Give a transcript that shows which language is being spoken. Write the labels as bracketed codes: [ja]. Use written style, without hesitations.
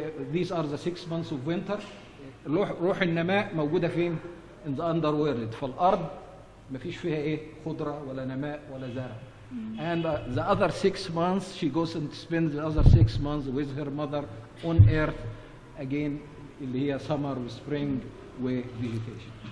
[en] These are the 6 months of winter. [ar] روح النماء موجودة فين؟ [en] in the underworld. [ar] فالأرض مفيش فيها إيه؟ خضرة ولا نماء ولا زرع. [en] And the other 6 months she goes and spends the other 6 months with her mother on earth again, [ar] اللي هي [en] summer و spring و vegetation.